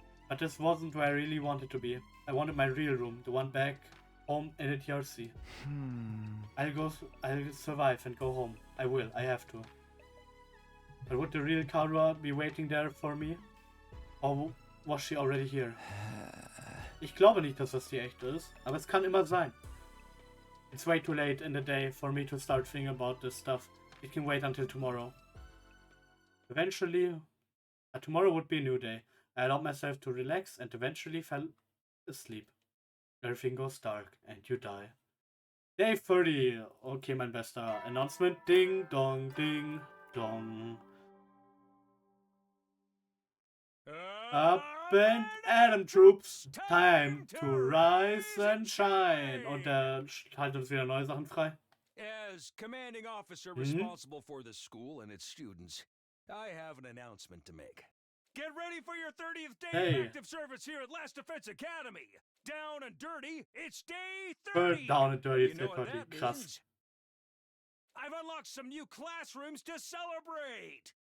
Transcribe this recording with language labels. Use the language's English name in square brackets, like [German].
[English] But this wasn't where I really wanted to be. I wanted my real room, the one back home in the TRC. I'll survive and go home. I will, I have to. But would the real Karua be waiting there for me? Or was she already here? [German] Ich glaube nicht, dass das die echte ist, aber es kann immer sein. [English] It's way too late in the day for me to start thinking about this stuff. It can wait until tomorrow. Eventually, tomorrow would be a new day. I allowed myself to relax and eventually fell asleep. Everything goes dark and you die. Day 30. Okay, [German] mein bester. [English] Announcement. Ding dong, ding dong. Up and Adam Troops. Time to rise and shine. [German] Und der schaltet uns wieder neue Sachen frei. [English] As commanding officer responsible for the school and its students, I have an announcement to make. Get ready for your 30th day of active service here at Last Defense Academy. Down and dirty, it's day 30. Down and dirty, you know what that means? I've unlocked some new classrooms to celebrate.